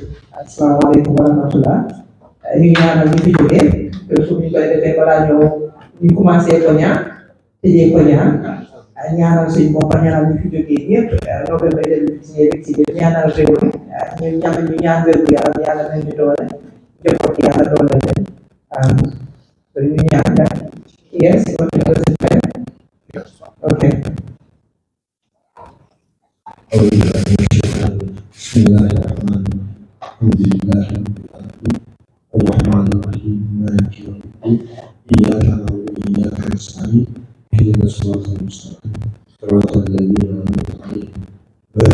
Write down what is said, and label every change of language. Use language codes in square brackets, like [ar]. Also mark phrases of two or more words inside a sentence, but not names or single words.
[ar] السلام عليكم ورحمة الله. [wo] Ñu ñaanal ñu fi jógee fu ñu koy defee balaa ñu commencé ko ñaan tëjee ko ñaan ñaanal suñu bopp ñaanal ñu fi jógee ñëpp novembre 2019 ñaanal réew mi ñu ñaan wér gu yaram yàlla may ñu doole jëppot yàlla doole leen so ñu ñaan that. [en] Yes, you want to go to bed? Okay. [ar] بسم الله الرحمن الرحيم الحمد لله رب العالمين الرحمن الرحيم مالك يوم الدين إياك نعبد وإياك نستعين اهدنا الصراط المستقيم صراط الذين أنعمت عليهم غير